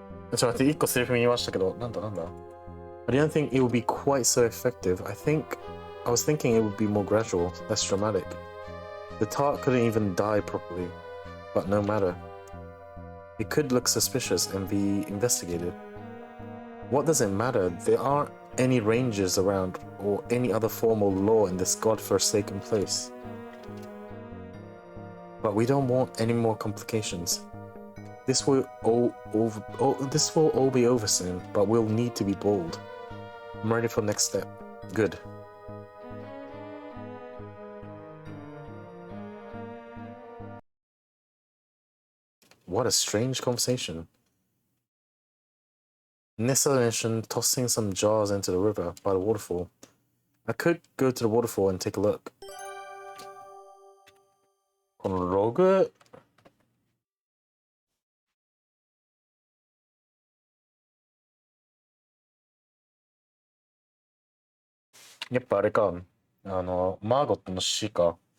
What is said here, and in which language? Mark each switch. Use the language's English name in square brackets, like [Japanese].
[Japanese] ちょっと待って、1個セリフ見ましたけど、なんだ [English] I didn't think it would be quite so effective. I was thinking it would be more gradual, less dramatic. The tart couldn't even die properly, but no matter. It could look suspicious and be investigated. What does it matter? There aren't any rangers around or any other formal law in this godforsaken place. But we don't want any more complications. This will all be over soon, but we'll need to be bold. I'm ready for the next step. Good. What a strange conversation. Nessa mentioned tossing some jars into the river by the waterfall. I could go to the waterfall and take a look. [Japanese] このログやっぱあれか、マーゴットの死か。